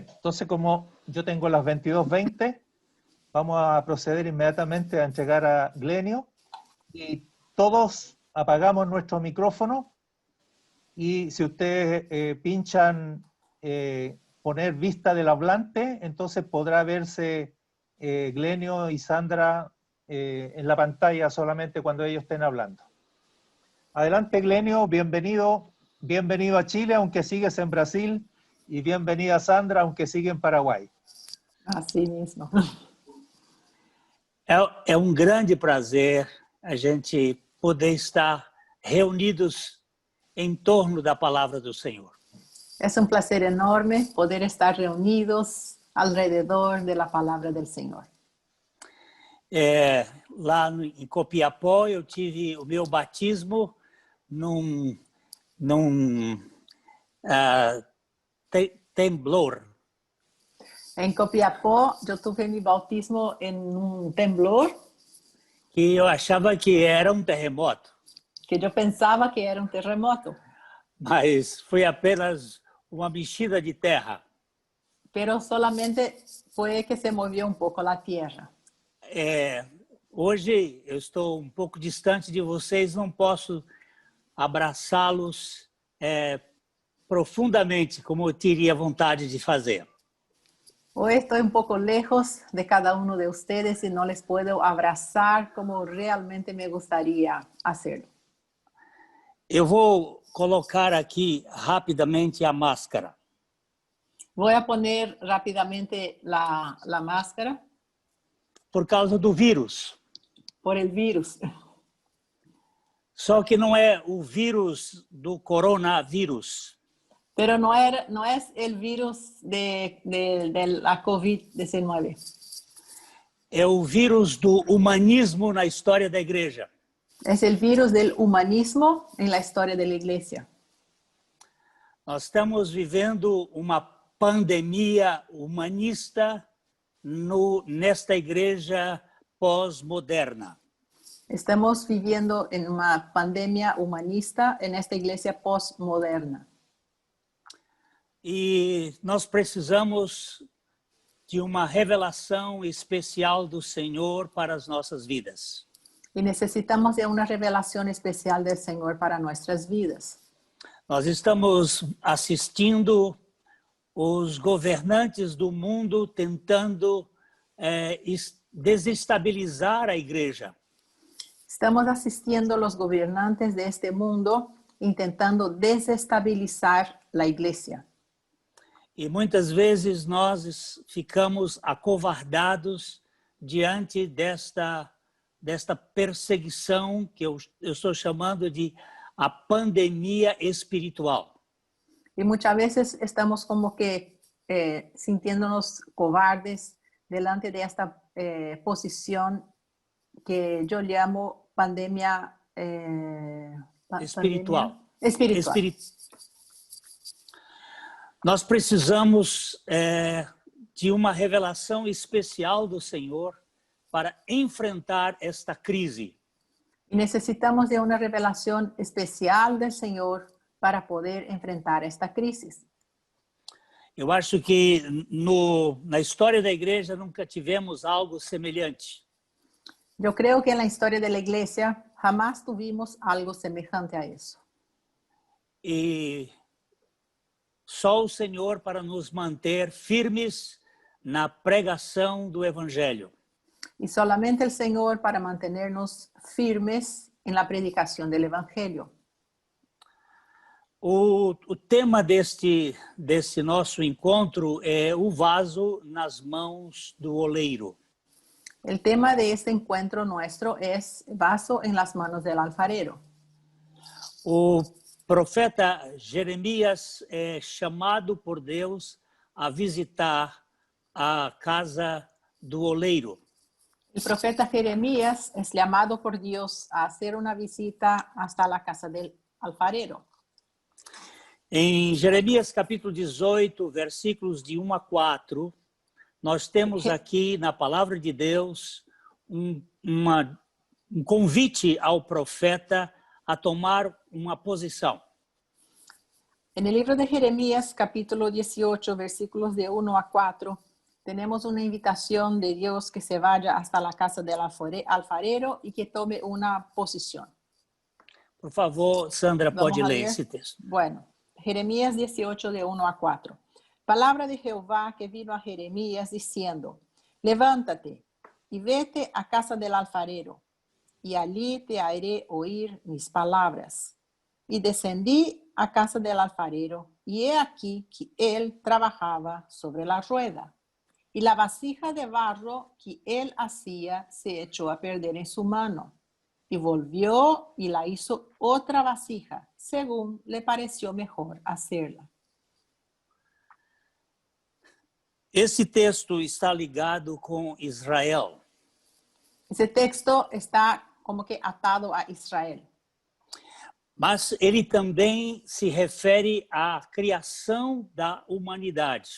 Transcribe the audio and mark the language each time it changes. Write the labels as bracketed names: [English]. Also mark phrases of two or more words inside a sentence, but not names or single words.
[Spanish] Entonces, como yo tengo las 22:20, vamos a proceder inmediatamente a entregar a Glenio y todos apagamos nuestro micrófono y si ustedes pinchan poner vista del hablante, entonces podrá verse Glenio y Sandra en la pantalla solamente cuando ellos estén hablando. Adelante, Glenio, bienvenido a Chile, aunque sigues en Brasil, y bienvenida Sandra, aunque sigue em Paraguai. [Portuguese] Assim mesmo. É um grande prazer a gente poder estar reunidos em torno da palavra do Senhor. É um prazer enorme poder estar reunidos alrededor da palavra do Senhor. Lá em Copiapó, eu tive o meu batismo num temblor. Em Copiapó, eu tive meu bautismo em temblor. Que eu achava que era um terremoto. Que eu pensava que era terremoto. Mas foi apenas uma mexida de terra. [Spanish] Pero solamente [Portuguese] foi que se moveu pouco a terra. Hoje eu estou um pouco distante de vocês, não posso abraçá-los profundamente, como eu teria vontade de fazer. Hoje estou pouco lejos de cada de vocês e não [Spanish] les puedo [Portuguese] abraçar como realmente me gostaria hacerlo. Eu vou colocar aqui rapidamente a máscara. [Spanish] Vou a poner rapidamente a máscara. [Portuguese] Por causa do vírus. [Spanish] Por el vírus. [Portuguese] Só que não é o vírus do coronavírus. [Spanish] Pero no es el virus de la COVID-19. [Portuguese] É o vírus do humanismo na história da igreja. [Spanish] Es el virus del humanismo en la historia de la iglesia. [Portuguese] Nós estamos vivendo uma pandemia humanista nesta igreja pós-moderna. [Spanish] Estamos viviendo en una pandemia humanista en esta iglesia pós-moderna. [Portuguese] E nós precisamos de uma revelação especial do Senhor para as nossas vidas. [Spanish] Y necesitamos de una revelación especial del Señor para nuestras vidas. [Portuguese] Nós estamos assistindo os governantes do mundo tentando desestabilizar a igreja. [Spanish] Estamos asistiendo a los gobernantes de este mundo intentando desestabilizar la iglesia. [Portuguese] E muitas vezes nós ficamos acovardados diante desta perseguição que eu estou chamando de a pandemia espiritual. [Spanish] Y muchas veces estamos como que sintiéndonos cobardes delante de esta posición que yo llamo pandemia espiritual. Espiritual. [Portuguese] Nós precisamos de uma revelação especial do Senhor para enfrentar esta crise. [Spanish] Y necesitamos de una revelación especial del Señor para poder enfrentar esta crisis. [Portuguese] Eu acho que na história da igreja nunca tivemos algo semelhante. [Spanish] Yo creo que en la historia de la iglesia jamás tuvimos algo semejante a eso. [Portuguese] E só o Senhor para nos manter firmes na pregação do Evangelho. [Spanish] Y solamente el Señor para mantenernos firmes en la predicación del Evangelio. [Portuguese] O tema desse nosso encontro é o vaso nas mãos do oleiro. [Spanish] El tema de este encuentro nuestro es vaso en las manos del alfarero. [Portuguese] O profeta Jeremias é chamado por Deus a visitar a casa do oleiro. [Spanish] El profeta Jeremías es llamado por Dios a hacer una visita hasta la casa del alfarero. [Portuguese] Em Jeremias capítulo 18, versículos de 1 a 4, nós temos aqui na palavra de Deus um convite ao profeta a tomar uma posição. [Spanish] En el libro de Jeremías, capítulo 18, versículos de 1 a 4, tenemos una invitación de Dios que se vaya hasta la casa del alfarero y que tome una posición. [Portuguese] Por favor, Sandra, [Spanish] Vamos [Portuguese] pode [Spanish] a [Portuguese] ler [Spanish] leer. [Portuguese] esse texto. [Spanish] Bueno, Jeremías 18, de 1 a 4. Palabra de Jehová que vino a Jeremías diciendo, levántate y vete a casa del alfarero, y allí te haré oír mis palabras. Y descendí a casa del alfarero, y he aquí que él trabajaba sobre la rueda. Y la vasija de barro que él hacía se echó a perder en su mano. Y volvió y la hizo otra vasija, según le pareció mejor hacerla. [Portuguese] Esse texto está ligado com Israel. [Spanish] Ese texto está como que atado a Israel. [Portuguese] Mas ele também se refere à criação da humanidade.